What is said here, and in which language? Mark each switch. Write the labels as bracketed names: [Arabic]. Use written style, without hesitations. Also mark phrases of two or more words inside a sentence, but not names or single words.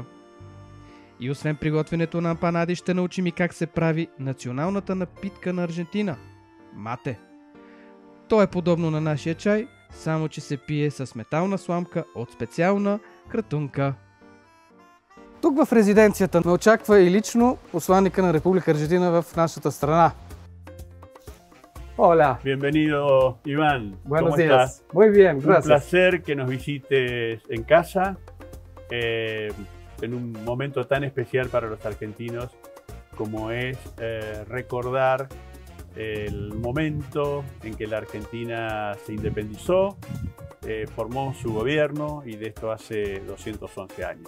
[Bulgarian] И освен приготвянето на емпанади, ще научим и как се прави националната напитка на Аржентина – мате. То е подобно на нашия чай, само че се пие с метална сламка от специална кратунка. Тук в резиденцията ме очаква и лично посланника на Република Аржентина в нашата страна. [Spanish] Hola. Bienvenido, Iván. Buenos ¿Cómo días. estás? Muy bien, gracias. Un placer que nos visites en casa, en un momento tan especial para los argentinos como es recordar el momento en que la Argentina se independizó, formó su gobierno y de esto hace 211 años.